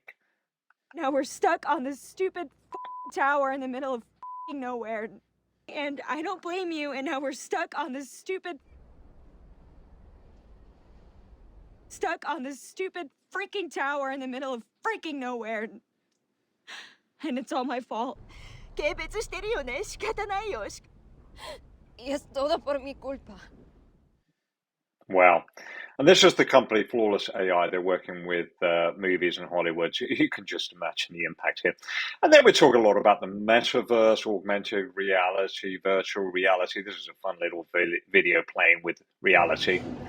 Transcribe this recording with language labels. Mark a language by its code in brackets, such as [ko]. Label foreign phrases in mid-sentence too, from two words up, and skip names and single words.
[en] Now we're stuck on this stupid tower in the middle of nowhere. And I don't blame you, and now we're stuck on this stupid freaking tower in the middle of freaking nowhere. And it's all my fault. [ja] 軽蔑してるよね。仕方ないよ。 [es] Y es todo por mi culpa. [en] Wow. And this is the company Flawless AI. They're working with movies in Hollywood. You can just imagine the impact here. And then we talk a lot about the metaverse, augmented reality, virtual reality. This is a fun little video playing with reality.